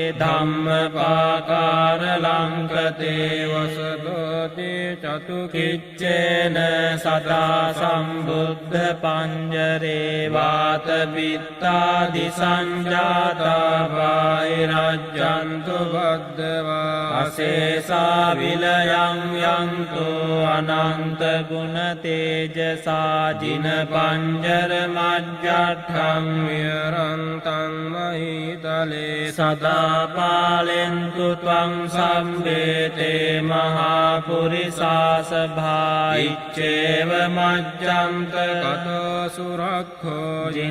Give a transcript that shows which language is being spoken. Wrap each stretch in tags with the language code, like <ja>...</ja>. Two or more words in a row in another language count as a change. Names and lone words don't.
<pi>ධම්මපාකාර ලංකතේ වසදෝති චතුකිච්චේන සදා සම්බුද්ධ පඤ්ජරේ වාත විත්තාදි සංජාතා බාහිරජ්ජන්තු බද්දවා අසේසා විලයං යන්තු අනන්ත ගුණ තේජසා ජින පඤ්ජර මජ්ජට්ඨං විරන්තං මහිතලේ සදා පාලෙන්තු ත්වං සම්බේතේ මහා පුරිසාසභා ඉච්ඡේව මජ්ජන්ත කතෝ සුරක්ඛෝ</pi>